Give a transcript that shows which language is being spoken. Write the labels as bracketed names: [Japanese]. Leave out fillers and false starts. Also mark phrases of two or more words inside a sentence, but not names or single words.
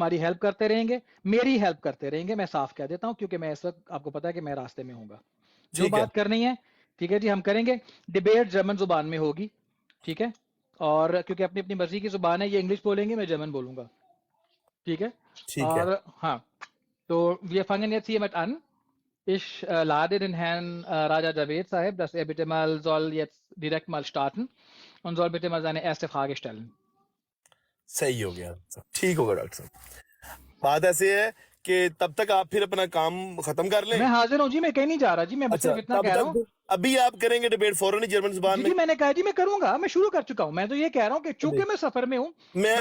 [Hindi] हमारी हेल्प करते रहेंगे, मेरी हेल्प करते रहेंगे, मैं साफ कह देता हूँ, क्योंकि मैं इस वक्त आपको पता है कि मैं रास्ते में हूँगा। जो ठीक है, बात करनी है, ठीक है जी, हम करेंगे। डिबेट जर्मन जुबान में होगी, ठीक है? और क्योंकि अपनी अपनी मर्जी की जुबान है, ये इंग्लिश बोलेंगे, मैं जर्मन बोलूंगा, ठीक है? ठीक है। और हाँ, तो [German] wir fangen jetzt hiermit an. Ich lade den Herrn Raja Javed Sahib, dass er bitte mal soll jetzt direkt mal starten und soll bitte mal seine erste Frage stellen. [Hindi] सही हो गया, ठीक होगा डॉक्टर साहब। बात ऐसे है कि तब तक आप फिर अपना काम खत्म कर लें। मैं हाजिर हूँ जी, मैं कहीं नहीं जा रहा जी, मैं अच्छा, सिर्फ इतना तब कह रहा हूँ। तक अभी आप करेंगे डिबेट फौरन ही जर्मन जुबान जी में। जी मैंने कहा जी मैं करूंगा, मैं शुरू कर चुका हूँ। मैं तो ये कह रहा हूँ कि चूंकि मैं सफर में हूँ, बस